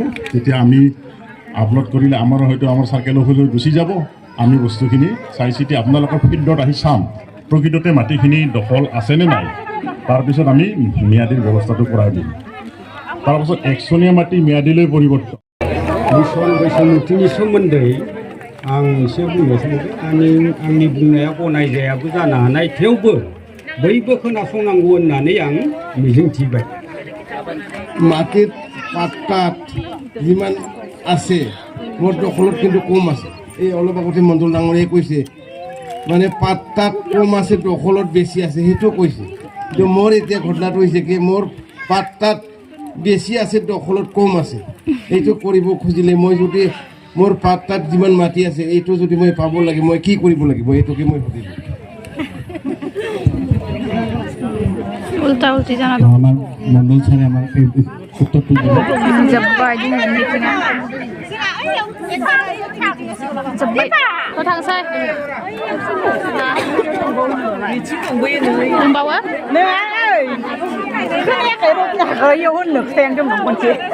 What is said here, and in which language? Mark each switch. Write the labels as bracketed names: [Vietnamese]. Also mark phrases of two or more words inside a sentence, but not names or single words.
[Assamese] তেতিয়া আমি আপলোড কৰিলে আমাৰ হয়তো আমাৰ [English] circle office [Assamese] গুচি যাব। আমি বস্তুখিনি চাই চিতি আপোনালোকৰ ফিল্ডত আহি চাম প্ৰকৃততে মাটিখিনি দখল আছেনে নাই। তাৰপিছত আমি ম্যাদীৰ ব্যৱস্থাটো কৰাই দিম। তাৰপিছত একচনীয়া মাটি ম্যাদীলৈ পৰিৱৰ্তন। [Bodo] मिसन बैसोमुथिनि सोमोन्दै आं एसे बुंनो सानदों। आंनि बुंनाया गनायजायाबो जानो हानाय, थेवबो बयबो खोनासंनांगौ होननानै आं मिजिंथिबाय। [Assamese] মাটিত পাট্টাত যিমান আছে মোৰ দখলত কিন্তু কম আছে। এই অলপ আগতে মণ্ডল ডাঙৰীয়াই কৈছে মানে পাট্টাত কম আছে দখলত বেছি আছে, সেইটো কৈছে। কিন্তু মোৰ এতিয়া ঘটনাটো হৈছে কি, মোৰ পাট্টাত বেছি আছে দখলত কম আছে। এইটো কৰিব খুজিলে মই যদি মোৰ পাট্টাত যিমান মাটি আছে এইটো যদি মই পাব লাগে মই কি কৰিব লাগিব, এইটোকে মই সুধিলোঁ। উল্টা উল্টি জানা [Bangla] আমার মন্ডল স্যার আমার উত্তরটি দিল। [Bodo] जब्बाय दिनै मिटिङा जोब्बाय थ' थांसै दंबावो खोनायाखै र'बनाखौ इयाव होननो खोथायानोदोंमोन खनसे।